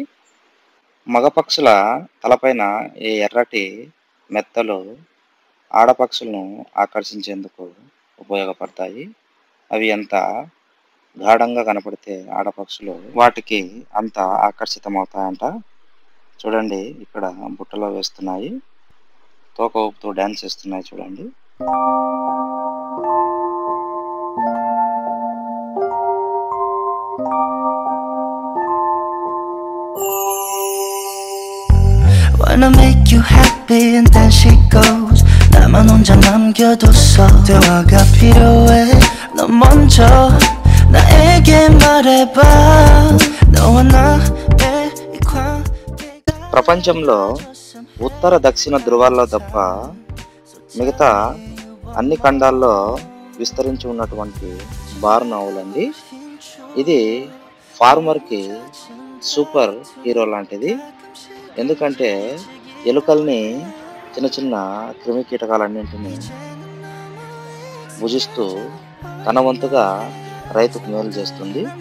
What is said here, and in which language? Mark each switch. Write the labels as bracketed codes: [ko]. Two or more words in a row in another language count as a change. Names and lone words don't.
[te] మగపక్షుల తలపైన ఈ ఎర్రటి మెత్తలు ఆడపక్షులను ఆకర్షించేందుకు ఉపయోగపడతాయి. అవి ఎంత గాఢంగా కనపడితే ఆడపక్షులు వాటికి అంత ఆకర్షితమవుతాయంట. చూడండి, ఇక్కడ బుట్టలో వేస్తున్నాయి, తోక ఊపుతూ డ్యాన్స్ చేస్తున్నాయి చూడండి. [en] Wanna make you happy and then she goes. [ko] 나만 혼자 남겨뒀어. 대화가 필요해. 너 먼저 나에게 말해봐. 너와 나의 이 관계가 [te] ప్రపంచంలో ఉత్తర దక్షిణ ధృవాల్లో తప్ప మిగతా అన్ని ఖండాల్లో విస్తరించి ఉన్నటువంటి [en] barn owl [te] అండి. ఇది ఫార్మర్కి [en] super hero [te] లాంటిది. ఎందుకంటే ఎలుకల్ని, చిన్న చిన్న క్రిమి కీటకాలన్నింటినీ భుజిస్తూ తన వంతుగా రైతుకు మేలు చేస్తుంది.